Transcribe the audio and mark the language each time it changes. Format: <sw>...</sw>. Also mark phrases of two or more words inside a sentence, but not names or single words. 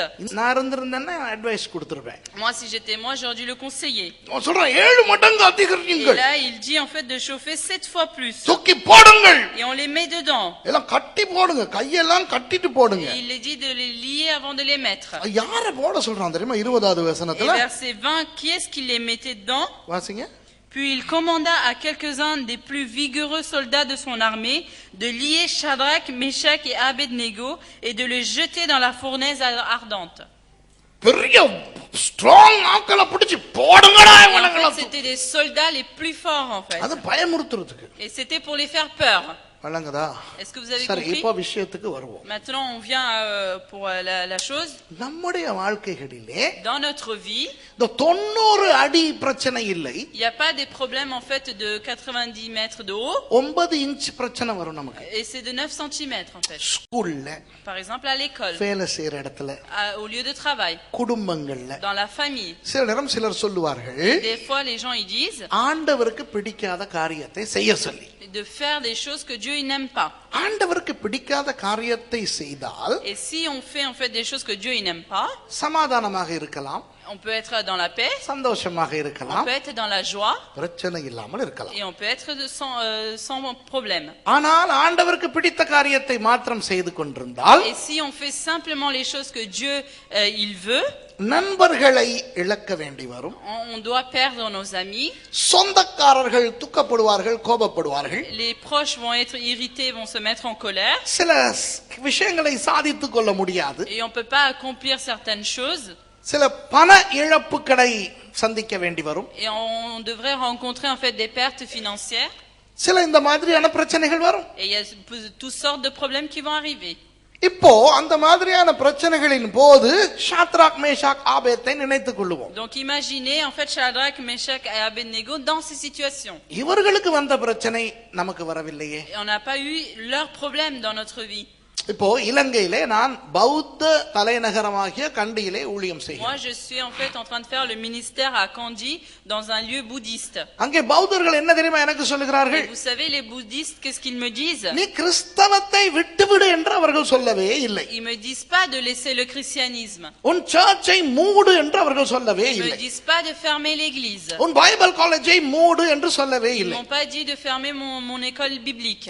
<ta>நான் இருந்திருந்தேன்னா அட்வைஸ் கொடுத்திருப்பேன்.</ta> <fr>Moi si j'étais moi j'aurais dû le conseiller.</fr> <ta>நான் சொல்றேன் 7 மடங்கு</ta> <fr>Et</fr> <ta>அதிகரியுங்கள்.</ta> <fr>là il dit en fait de chauffer 7 fois plus.</fr> <ta>தூக்கி போடுங்கள்.</ta> <fr>Et on les met dedans.</fr> <ta>எல்லாம் கட்டி போடுங்க. கையெல்லாம் கட்டிட்டு போடுங்க.</ta> <fr>Et il est dit de les lier avant de les mettre.</fr> <ta>யார போட சொல்றான் தெரியுமா 20வது</ta> <fr>Et</fr> <ta>வசனத்துல?</ta> <fr>verset 20, qui est-ce qui les mettait dedans?</fr> <ta>வாசிங்க.</ta> <fr>Puis il commanda à quelques-uns des plus vigoureux soldats de son armée de lier Shadrach, Meshach et Abednego et de les jeter dans la fournaise ardente.</fr> <ta>பெரிய ஸ்ட்ராங் ஆட்களை பிடிச்சு போடுங்கடா</ta> <fr>En</fr> <ta>இவனுங்கள.</ta> <fr>fait, c'était les soldats les plus forts en fait.</fr> <ta>அது பயமுறுத்துறதுக்கு.</ta> <fr>Et c'était pour les faire peur.</fr> <ta>வழங்குதா?</ta> <fr>Est-ce que vous avez</fr> <ta>சரி</ta> <fr>compris?</fr> <ta>இப்போ விஷயத்துக்கு வருவோம்.</ta> <fr>Maintenant, on vient pour la chose.</fr> <ta>நம்முடைய வாழ்க்கைகளிலே</ta> <fr>Dans notre vie,</fr> <ta>இந்த 90 அடி பிரச்சனை இல்லை.</ta> <fr>il n'y a pas des problèmes en fait de 90 mètres de haut.</fr> <ta>9 இன்ச் பிரச்சனை வரும் நமக்கு.</ta> <fr>Et c'est de 9 cm en fait.</fr> <ta>ஸ்கூல்ல,</ta> <fr>Par exemple, à l'école,</fr> <ta>வேலை செய்யற இடத்துல,</ta> <fr>au lieu de travail,</fr> <ta>குடும்பங்கள்ல,</ta> <fr>dans la famille.</fr> <ta>சில நேரம் சிலர் சொல்லுவார்கள்</ta> <fr>Des fois, les gens ils disent</fr> <ta>ஆண்டவருக்கு பிடிக்காத காரியத்தை செய்ய சொல்லி.</ta> <fr>de faire des choses que Dieu il n'aime pas.</fr> <ta>ஆண்டவருக்கு பிடிக்காத காரியத்தை செய்தால்</ta> <fr>Et si on fait en fait des choses que Dieu il n'aime pas,</fr> <ta>சமாதானமாக இருக்கலாம்,</ta> <fr>on peut être dans la paix,</fr> <ta>சந்தோஷமாக</ta> <fr>on</fr> <ta>இருக்கலாம்,</ta> <fr>peut être dans la joie</fr> <ta>பிரச்சனை இல்லாமல் இருக்கலாம்.</ta> <fr>et on peut être sans problème.</fr> <ta>ஆனால் ஆண்டவருக்கு பிடித்த காரியத்தை மாத்திரம் செய்து கொண்டிருந்தால்</ta> <fr>Et si on fait simplement les choses que Dieu il veut,</fr> <ta>நண்பர்களை இழக்க வேண்டி வரும்.</ta> <fr>on doit perdre nos amis.</fr> <ta>சொந்தக்காரர்கள் துக்கப்படுவார்கள், கோபப்படுவார்கள்.</ta> <fr>Les proches vont être irrités, vont se mettre en colère.</fr> <ta>சில விஷயங்களை சாதித்துக் கொள்ள முடியாது.</ta> <fr>Et on peut pas accomplir certaines choses.</fr> <ta>சில பண இழப்புகளை சந்திக்க வேண்டி வரும்.</ta> <fr>Et on devrait rencontrer en fait des pertes financières.</fr> <ta>சில இந்த மாதிரியான பிரச்சனைகள் வரும்.</ta> <fr>Et il y a toutes sortes de problèmes qui vont arriver.</fr> <ta>இப்போ அந்த மாதிரியான பிரச்சனைகளின் போது ஷாத்ராக், மேஷாக், ஆபேத்தை நினைத்துக் கொள்ளுவோம்.</ta> <fr>Donc imaginez en fait Shadrach, Meshach et Abednego dans ces situations.</fr> <ta>இவர்களுக்கு வந்த பிரச்சனை நமக்கு வரவில்லையே.</ta> <fr>Et on n'a pas eu leurs problèmes dans notre vie.</fr> <ta>இப்போ இலங்கையிலே நான் பௌத்த தலைநகரமாகிய கண்டியிலே ஊழியம் செய்கிறேன்.</ta> <fr>Moi je suis en fait en train de faire le ministère à Kandy dans un lieu bouddhiste.</fr> <ta>அங்கே பௌத்தர்கள் என்ன தெரியுமா எனக்கு சொல்லுகிறார்கள்?</ta> <fr>Et vous savez les bouddhistes qu'est-ce qu'ils me disent?</fr> <ta>நீ கிறிஸ்தவத்தை விட்டுவிடு என்று அவர்கள் சொல்லவே இல்லை.</ta> <fr>Ils me disent pas de laisser le christianisme.</fr> <ta>உன் சர்ச்சை மூடு என்று அவர்கள் சொல்லவே</ta> <fr>Ils</fr> <ta>இல்லை.</ta> <fr>me disent pas de fermer l'église.</fr> <ta>உன்</ta> <en>Bible collegeai</en> <ta>மூடு என்று சொல்லவே</ta> <fr>Ils</fr> <ta>இல்லை.</ta> <fr>m'ont pas dit de fermer mon école biblique.</fr>